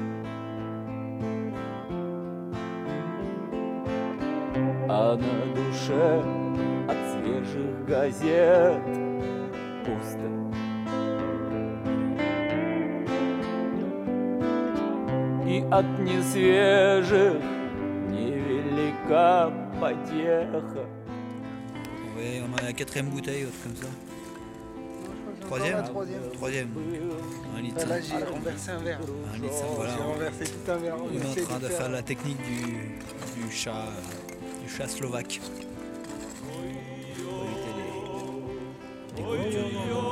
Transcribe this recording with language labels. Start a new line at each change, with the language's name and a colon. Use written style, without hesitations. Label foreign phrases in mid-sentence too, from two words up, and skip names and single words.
Russian: А на душе от свежих газет пусто. И от несвежих невелика потеха.
French: Ouais, on a la 4ème bouteille, autre comme ça. Troisième. Un litre. Là, j'ai renversé un verre. Un litre, voilà. J'ai renversé tout un verre. On est en train de faire la technique du chat slovaque. Pour éviter les coupures du vent.